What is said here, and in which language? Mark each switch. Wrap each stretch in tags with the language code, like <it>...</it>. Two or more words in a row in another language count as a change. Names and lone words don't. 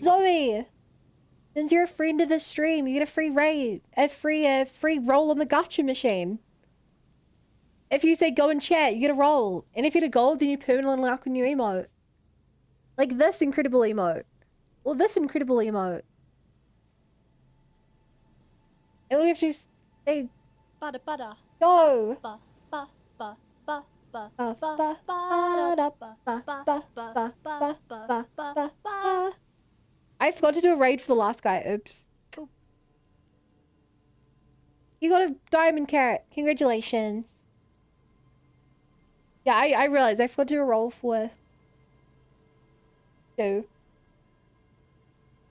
<en>Zoe, since you're a friend of the stream, you get a free raid, a free roll on the gotcha machine. If you say go and chat, you get a roll, and if you get a gold, then you permanently unlock a new emote, like this incredible emote, or this incredible emote. And we have to say Butter, butter. go. Ba, ba, ba, ba, ba, Ba, ba, ba, ba, da, ba, ba, ba, ba, ba, ba, ba, ba, ba, ba, ba, ba. I forgot to do a raid for the last guy. Oops. You got a diamond carrot. Congratulations. Yeah, I realized I forgot to do a roll for 2. Oh well.</en>